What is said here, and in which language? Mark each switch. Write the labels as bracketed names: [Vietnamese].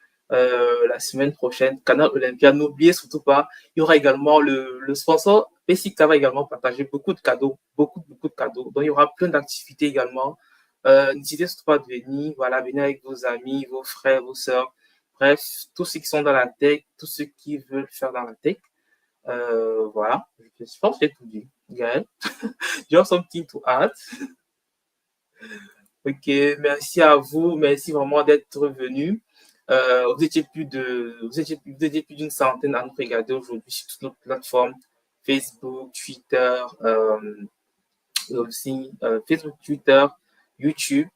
[French] Canal Olympia, n'oubliez surtout pas, il y aura également le sponsor Basic va également partager beaucoup de cadeaux, beaucoup de cadeaux. Donc, il y aura plein d'activités également. N'hésitez surtout pas de venir, voilà, venez avec vos amis, vos frères, vos sœurs, bref, tous ceux qui sont dans la tech, tous ceux qui veulent faire dans la tech. Voilà, je pense que j'ai tout dit. [English] Gaël, you have something to add? [French] Ok, merci à vous, merci vraiment d'être venus. Vous étiez plus d'une centaine à nous regarder aujourd'hui sur toutes nos plateformes, Facebook, Twitter, et aussi Facebook, Twitter, YouTube.